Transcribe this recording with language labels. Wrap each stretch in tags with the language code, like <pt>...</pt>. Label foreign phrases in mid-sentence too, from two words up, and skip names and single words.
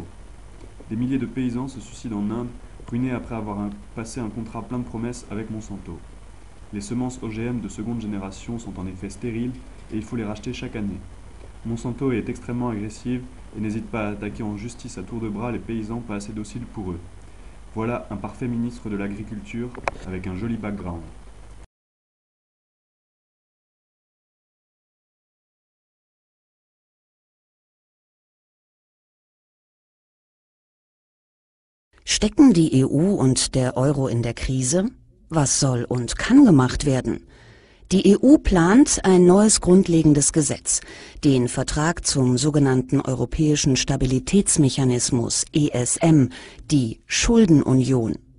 <fr>Des milliers de paysans se suicident en Inde, ruinés après avoir passé un contrat plein de promesses avec Monsanto. Les semences OGM de seconde génération sont en effet stériles et il faut les racheter chaque année. Monsanto est extrêmement agressive et n'hésite pas à attaquer en justice à tour de bras les paysans pas assez dociles pour eux. Voilà un parfait ministre de l'Agriculture avec un joli background.</fr> <de>Stecken die EU und der Euro in der Krise? Was soll und kann gemacht werden? Die EU plant ein neues grundlegendes Gesetz, den Vertrag zum sogenannten Europäischen Stabilitätsmechanismus ESM, die Schuldenunion.</de>